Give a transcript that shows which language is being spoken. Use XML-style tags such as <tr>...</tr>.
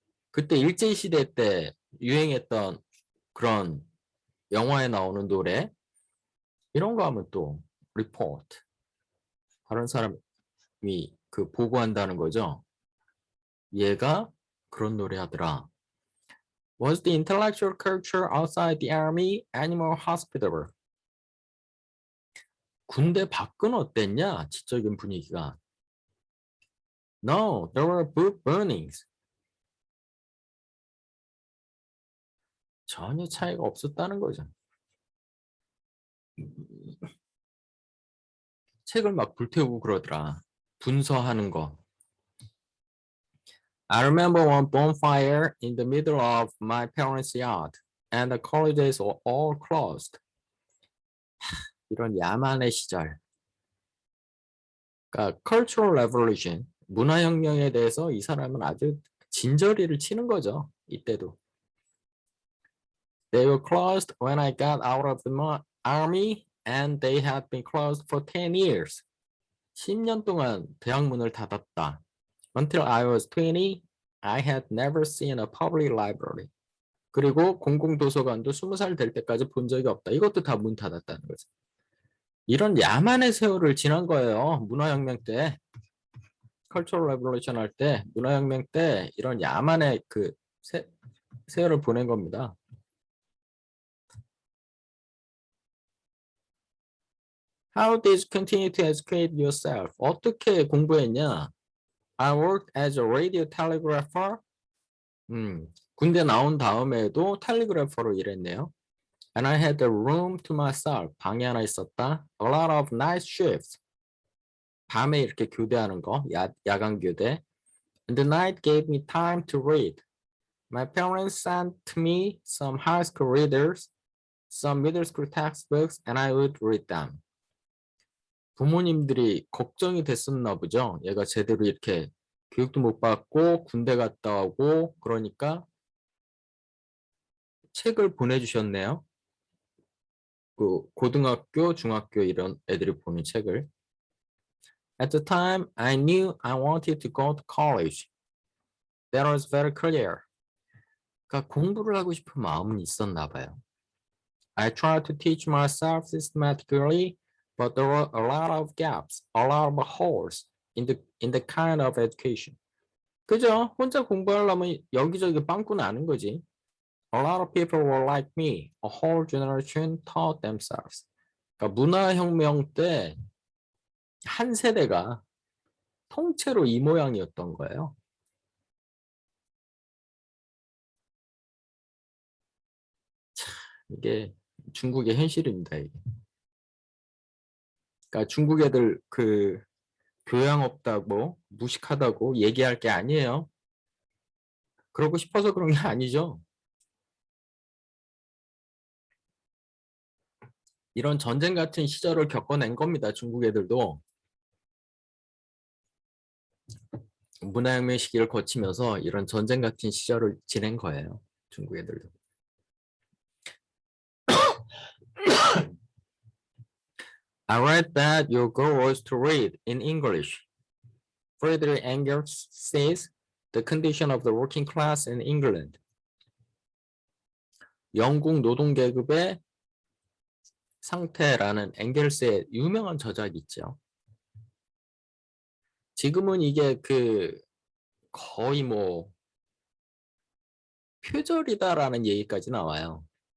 <ko>그때 일제시대 때 유행했던 그런 영화에 나오는 노래 이런 거 하면 또 report 다른 사람이 그 보고한다는 거죠. 얘가 그런 노래 하더라.</ko> <en>Was the intellectual culture outside the army any more hospitable?</en> <ko>군대 밖은 어땠냐? 지적인 분위기가.</ko> <en>No, there were book burnings.</en> <ko>전혀 차이가 없었다는 거죠. 책을 막 불태우고 그러더라. 분서하는 거.</ko> <en>I remember one bonfire in the middle of my parents' yard, and the colleges were all closed.</en> <ko>이런 야만의 시절. 그러니까 cultural revolution, 문화혁명에 대해서 이 사람은 아주 진저리를 치는 거죠. 이때도.</ko> <en>They were closed when I got out of the army, and they had been closed for 10 years.</en> <ko>10년 동안 대학문을 닫았다.</ko> <en>Until I was 20, I had never seen a public library.</en> <ko>그리고 공공도서관도 20살 될 때까지 본 적이 없다. 이것도 다 문 닫았다는 거죠. 이런 야만의 세월을 지난 거예요. 문화혁명 때. 컬처럴 레볼루션 할 때, 문화혁명 때 이런 야만의 그 세월을 보낸 겁니다.</ko> <en>How did you continue to educate yourself?</en> <ko>어떻게 공부했냐?</ko> <en>I worked as a radio telegrapher.</en> <ko>군대 나온 다음에도 텔레그래퍼로 일했네요.</ko> <en>And I had a room to myself.</en> <ko>방이 하나 있었다.</ko> <en>A lot of night shifts.</en> <ko>밤에 이렇게 교대하는 거, 야간 교대.</ko> <en>And the night gave me time to read. My parents sent me some high school readers, some middle school textbooks, and I would read them.</en> <ko>부모님들이 걱정이 됐었나 보죠. 얘가 제대로 이렇게 교육도 못 받고 군대 갔다 오고 그러니까 책을 보내주셨네요. 그 고등학교, 중학교 이런 애들이 보는 책을.</ko> <en>At the time, I knew I wanted to go to college. That was very clear.</en> <ko>그러니까 공부를 하고 싶은 마음은 있었나 봐요.</ko> <en>I tried to teach myself systematically, but there were a lot of gaps, a lot of holes in the kind of education.</en> <ko>그죠? 혼자 공부하려면 여기저기 빵꾸 나는 거지.</ko> <en>A lot of people were like me. A whole generation taught themselves.</en> <ko>그러니까 문화혁명 때 한 세대가 통째로 이 모양이었던 거예요. 참, 이게 중국의 현실입니다. 이게. 그러니까 중국 애들 그 교양 없다고 무식하다고 얘기할 게 아니에요. 그러고 싶어서 그런 게 아니죠. 이런 전쟁 같은 시절을 겪어낸 겁니다. 중국 애들도. 문화혁명 시기를 거치면서 이런 전쟁 같은 시절을 지낸 거예요. 중국 애들도.</ko> <en>I read that your goal was to read in English. Friedrich Engels says the condition of the working class in England.</en> <ko>영국 노동계급의 상태라는 앵겔스의 유명한 저작이 있죠. 지금은 이게 거의 뭐 표절이다라는 얘기까지 나와요.</ko>